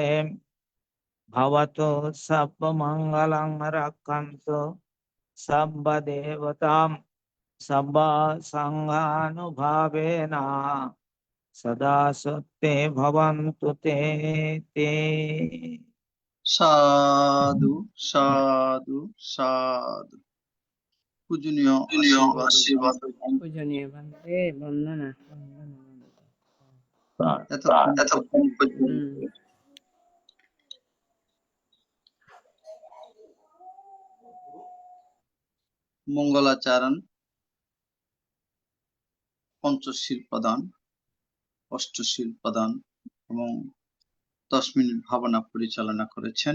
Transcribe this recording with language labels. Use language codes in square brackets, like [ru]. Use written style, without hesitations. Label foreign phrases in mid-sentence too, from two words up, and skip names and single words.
[sa] भवतु सर्वमङ्गलं रक्षन्तु सर्वदेवता सर्वा संघानुभावेन सदा सत्ये भवन्तु ते। [bn] সাধু সাধু সাধু। পূজনীয় আশীর্বাদ পূজনীয় বান্ধে বন্দনা এতক্ষণ পর্যন্ত মঙ্গলাচরণ, পঞ্চশীল প্রদান, অষ্টশীল প্রদান এবং 10 মিনিট ভাবনা পরিচালনা করেছেন।